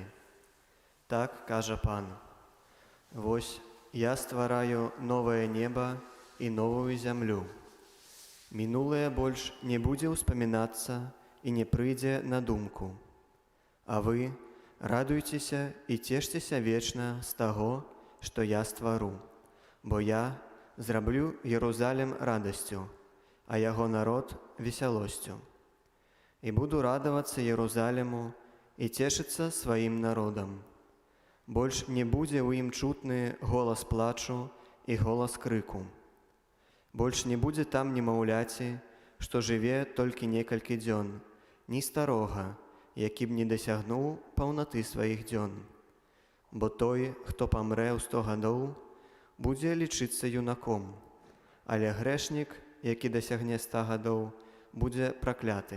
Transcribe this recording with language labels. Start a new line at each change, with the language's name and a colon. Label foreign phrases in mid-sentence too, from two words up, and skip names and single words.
Belarusian: Так каже Пан: «Вось я ствараю
Russian: новое небо и новую землю.
Belarusian: Минулое больш не будзе ўспамінацца и не прыйдзе на думку. А вы радуйцеся и цешцеся вечна з таго, што я ствару, бо я зраблю Єрусалим радасцю, а яго народ весялосцю.
Russian: И буду радоваться Иерусалиму и цешиться своим народом.
Belarusian: Больш не будзе у ім чутны голос плачу и голос крыку. Больш не будзе там немаўляці, што жыве толькі некалькі дзён, ні старога, які б не дасягнуў паўнаты сваіх дзён. Бо той, хто памрэ ў 100 гадоў, будзе лічыцца юнаком, але грэшнік, які дасягне 100 гадоў, будзе пракляты.